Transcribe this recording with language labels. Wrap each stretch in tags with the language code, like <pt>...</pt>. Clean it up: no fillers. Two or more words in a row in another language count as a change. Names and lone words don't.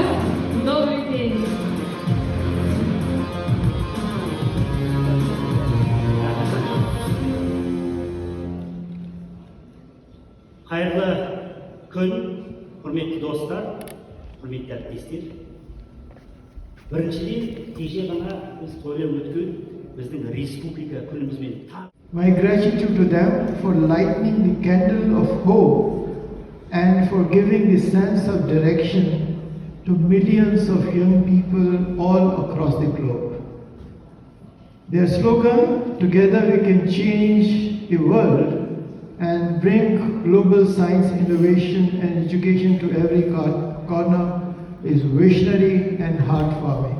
<ru>Добрый день.</ru> <tr>Hayırlı kun, hürmetli dostlar, hürmetli әріптестер.</tr> <kk>Біріншіден, кеше ғана біз тойлап өткен біздің республика күнімізбен.</kk> <en>My gratitude to them for lighting the candle of hope and for giving the sense of direction to millions of young people all across the globe. Their slogan, "Together we can change the world and bring global science, innovation and education to every corner," is visionary and heartwarming.</en>